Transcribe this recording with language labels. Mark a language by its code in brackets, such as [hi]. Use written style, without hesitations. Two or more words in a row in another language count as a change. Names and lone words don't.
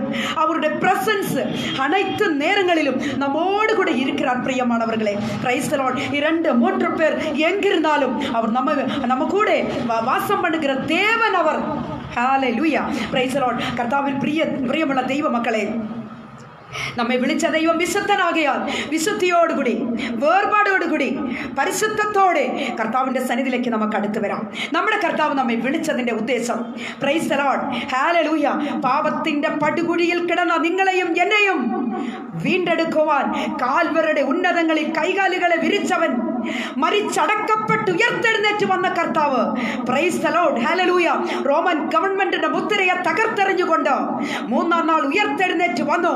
[ta] அவருடைய பிரசன்ஸ் அனைத்து நேரங்களிலும் நம்மோடு கூட இருக்கிறார். பிரியமானவர்களே, [en] Praise the Lord. [ta] 2-3 பேர் எங்கிருந்தாலும் அவர் நம்ம கூட வாசம் பண்ணுகிற தேவன் அவர். ஹல்லேலூயா. [en] Praise the Lord. [ta] கர்த்தாவில் பிரியமுள்ள தெய்வ மக்களே, [ml] നമ്മെ വിളിച്ച ദൈവം വിശുദ്ധനാകയാൽ വിശുദ്ധിയോട് കൂടി വേർപാടോട് കൂടി പരിശുദ്ധത്തോടെ കർത്താവിൻ്റെ സന്നിധിയിലേക്ക് നമുക്ക് അടുത്ത് വരാം. നമ്മുടെ കർത്താവ് നമ്മെ വിളിച്ചതിൻ്റെ ഉദ്ദേശം, [en] Praise the Lord, [ml] ഹല്ലേലൂയ, പാപത്തിൻ്റെ പടുകുഴിയിൽ കിടന്ന നിങ്ങളെയും എന്നെയും വീണ്ടെടുക്കുവാൻ കാൽവരുടെ ഉന്നതങ്ങളിൽ കൈകാലുകളെ വിരിച്ചവൻ, മരിച്ചടക്കപ്പെട്ട് ഉയർത്തെഴുന്നേറ്റ് വന്ന കർത്താവ്, [en] Praise the Lord, [ml] ഹല്ലേലൂയ, റോമൻ ഗവൺമെന്റിന്റെ മുദ്രയെ തകർത്തെറിഞ്ഞുകൊണ്ട് 3-ാം നാൾ ഉയർത്തെഴുന്നേറ്റ് വന്നു.